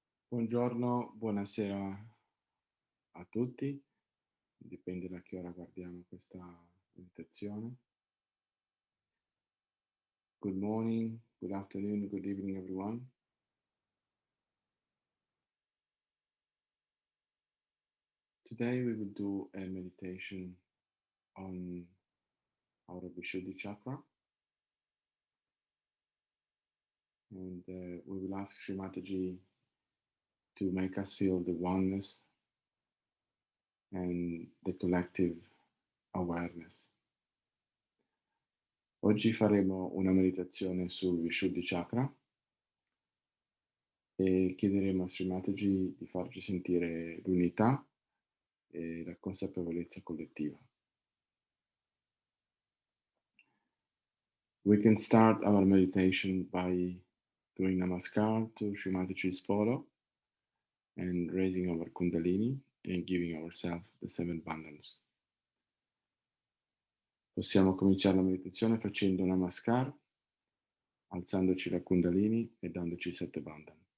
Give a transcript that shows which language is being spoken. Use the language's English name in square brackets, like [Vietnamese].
[Italian] Buongiorno, buonasera a tutti, dipende da che ora guardiamo questa meditazione. [English] Good morning, good afternoon, good evening everyone. Today we will do a meditation on our Vishuddhi Chakra, and we will ask Sri Mataji to make us feel the oneness and the collective awareness. [Italian] Oggi faremo una meditazione sul Vishuddhi Chakra e chiederemo a Sri Mataji di farci sentire l'unità e la consapevolezza collettiva. [English] We can start our meditation by doing namaskar to Sri Mataji's photo and raising our kundalini and giving ourselves the 7 bandhans. [Italian] Possiamo cominciare la meditazione facendo namaskar, alzandoci la kundalini e dandoci 7 bandhan.